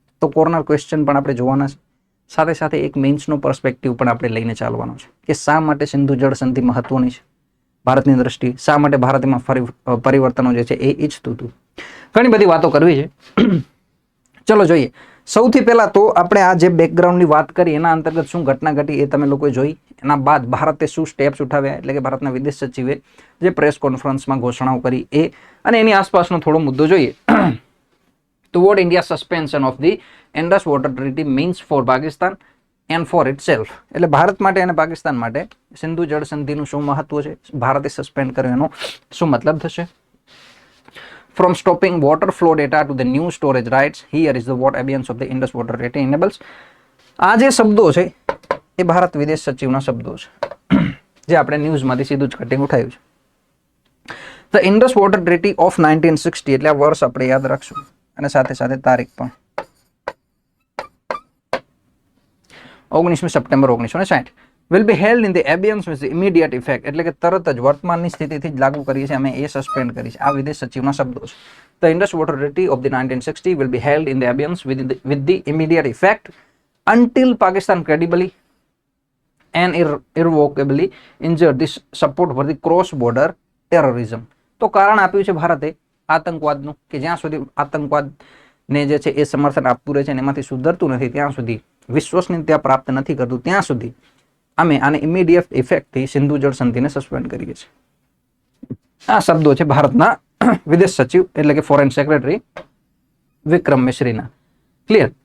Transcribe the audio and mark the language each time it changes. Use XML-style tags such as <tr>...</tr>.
<gu>તો corner question પણ આપણે જોવાના છે. સાથે સાથે એક મેઇન્સનો પર્સપેક્ટિવ પણ આપણે લઈને ચાલવાનો છે કે શા માટે સિંધુ જળ સંધિ મહત્વની છે ભારતની દ્રષ્ટિએ, શા માટે ભારત એમાં પરિવર્તનો જે છે એ ઈચ્છતું હતું. ઘણી બધી વાતો કરવી છે. ચલો જોઈએ. સૌથી પહેલા તો આપણે આ જે બેકગ્રાઉન્ડની વાત કરી એના અંતર્ગત શું ઘટના ઘટી એ તમે લોકોએ જોઈ. એના બાદ ભારતે શું સ્ટેપ્સ ઉઠાવ્યા, એટલે કે ભારતના વિદેશ સચિવે જે પ્રેસ કોન્ફરન્સમાં ઘોષણાઓ કરી એ, અને એની આસપાસનો થોડો મુદ્દો જોઈએ.</gu> <en>Toward India's suspension of the Indus Water Treaty means for Pakistan and for itself.</en> <gu>એટલે ભારત માટે અને પાકિસ્તાન માટે સિંધુ જળ સંધિનું શું મહત્વ છે, ભારતે સસ્પેન્ડ કર્યો એનો શું મતલબ થશે.</gu> <en>From stopping water flow data to the new storage rights, here is the what abeyance of the Indus Water Treaty enables.</en> <gu>આ જે શબ્દો છે એ ભારત વિદેશ સચિવના શબ્દો છે જે આપણે ન્યૂઝમાંથી સીધું જ કટિંગ ઉઠાવ્યું છે.</gu> <en>The Indus Water Treaty of 1960,</en> <gu>એટલે આ વર્ષ આપણે યાદ રાખશું અને સાથે સાથે તારીખ પણ 19 September 1960</gu> <en>will be held in the abeyance with the immediate effect,</en> <gu>એટલે કે તરત જ વર્તમાનની સ્થિતિથી જ લાગુ કરીએ છીએ અમે, એ સસ્પેન્ડ કરી છે. આ વિદેશ સચિવના શબ્દો છે.</gu> <en>The Indus Water Treaty of the 1960 will be held in the abeyance with the immediate effect until Pakistan credibly and irrevocably injure this support for the cross border terrorism.</en> <gu>તો કારણ આપ્યું છે ભારતે આતંકવાદનું કે જ્યાં સુધી આતંકવાદને જે છે એ સમર્થન આપતું રહે છે અને એમાંથી સુધરતું નથી, ત્યાં સુધી વિશ્વસનીયતા પ્રાપ્ત નથી કરતું, ત્યાં સુધી અમે આને ઇમિડિયેટ ઇફેક્ટથી સિંધુ જળ સંધિને સસ્પેન્ડ કરીએ છીએ. આ શબ્દો છે ભારતના વિદેશ સચિવ એટલે કે ફોરેન સેક્રેટરી વિક્રમ મિશ્રીના. ક્લિયર?</gu>